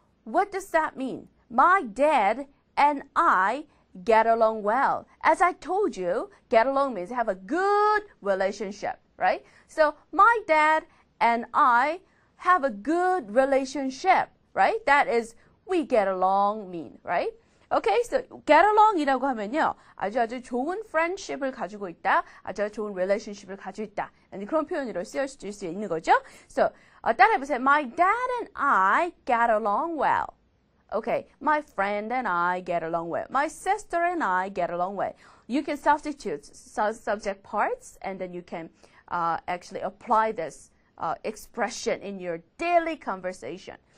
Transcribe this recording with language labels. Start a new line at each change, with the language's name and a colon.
English: What does that mean? My dad and I get along well. As I told you, get along means have a good relationship, right? So my dad and I have a good relationship, right? That is we get along mean, right? Okay, so get along
Korean: 이라고 하면요, 아주 좋은 friendship을 가지고 있다, 아주 좋은 relationship을 가지고 있다. 그런 표현으로 쓰여질 수 있는 거죠.
English: So
Korean: 따라해보세요.
English: My dad and I get along well. Okay, my friend and I get along well. My sister and I get along well. You can substitute subject parts, and then you can actually apply this expression in your daily conversation.